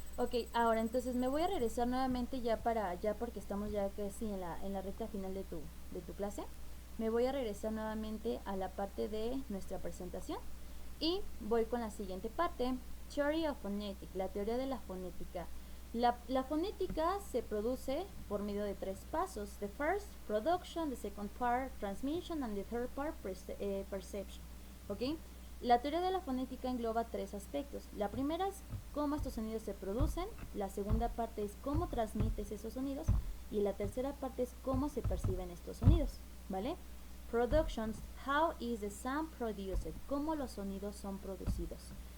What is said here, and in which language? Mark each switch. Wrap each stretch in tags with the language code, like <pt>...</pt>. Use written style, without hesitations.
<es>Ok, ahora entonces me voy a regresar nuevamente ya porque estamos ya casi en la recta final de tu clase. Me voy a regresar nuevamente a la parte de nuestra presentación y voy con la siguiente parte.</es> <en>Theory of Phonetics,</en> <es>la teoría de la fonética. La fonética se produce por medio de 3 pasos.</es> <en>The first, production; the second part, transmission; and the third part, perception. ¿Ok?</en> <es>La teoría de la fonética engloba 3 aspectos. La primera es cómo estos sonidos se producen, la segunda parte es cómo transmites esos sonidos, y la tercera parte es cómo se perciben estos sonidos, ¿vale?</es> <en>Productions, how is the sound produced,</en> <es>cómo los sonidos son producidos.</es>